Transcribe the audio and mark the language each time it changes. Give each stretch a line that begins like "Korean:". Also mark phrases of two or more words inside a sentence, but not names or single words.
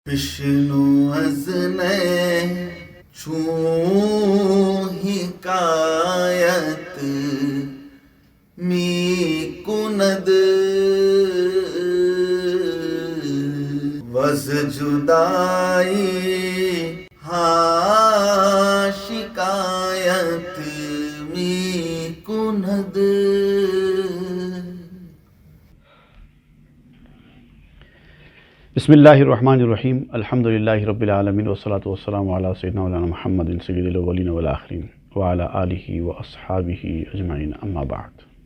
Persian: بشنو از چون حکایت می کند وز جدائی ها شکایت می کند.
Arabic: بسم اللہ الرحمن الرحیم. الحمد للہ رب العالمین والصلاة والسلام علی سیدنا مولانا محمد سید الاولین والآخرین وعلی آلہ واصحابہ اجمعین، اما بعد.